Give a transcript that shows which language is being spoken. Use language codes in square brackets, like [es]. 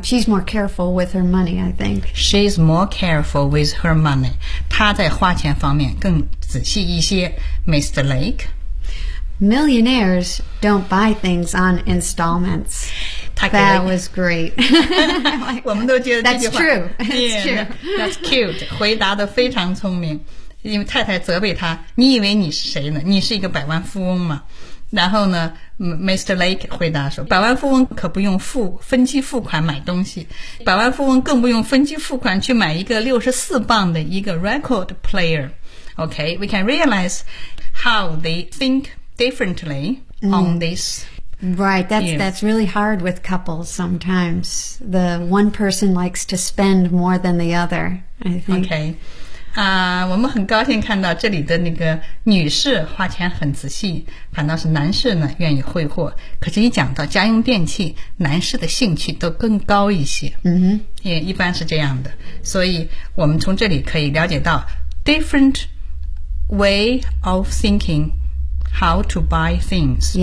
[en] She's more careful with her money, I think. She's more careful with her money. [zh] 她在花钱方面更仔细一些。 [en] Mr. Lake. Millionaires don't buy things on installments. That was great. [zh] 我们都觉得这句话 [en] That's true. That's true. That's cute. [zh] 回答得非常聪明。因为太太责备她，你以为你是谁呢？你是一个百万富翁吗？然后呢 Mr. Lake 回答说，百万富翁可不用分期付款买东西，百万富翁更不用分期付款去买一个64磅的一个 record player. [en] Okay, we can realize how they think differently on this. Right, that's really hard with couples sometimes. The one person likes to spend more than the other, I think. Okay. [zh] 我们很高兴看到这里的那个女士花钱很仔细，反倒是男士呢愿意挥霍。可是一讲到家用电器，男士的兴趣都更高一些。嗯哼，也一般是这样的。所以我们从这里可以了解到 [en] different way of thinking how to buy things.